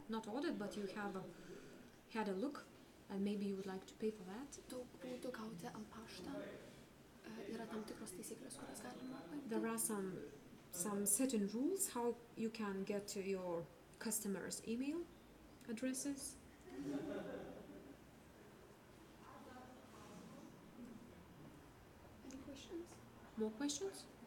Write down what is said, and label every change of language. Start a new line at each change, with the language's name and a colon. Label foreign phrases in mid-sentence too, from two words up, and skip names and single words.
English: Not ordered, but you have had a look and maybe you would like to pay for that.
Lithuanian: Daug būdų gauti ant paštą. Yra tam tikros taisyklės, kurias galima paimti.
English: There are some certain rules how you can get to your customers' email addresses. Any questions? More questions?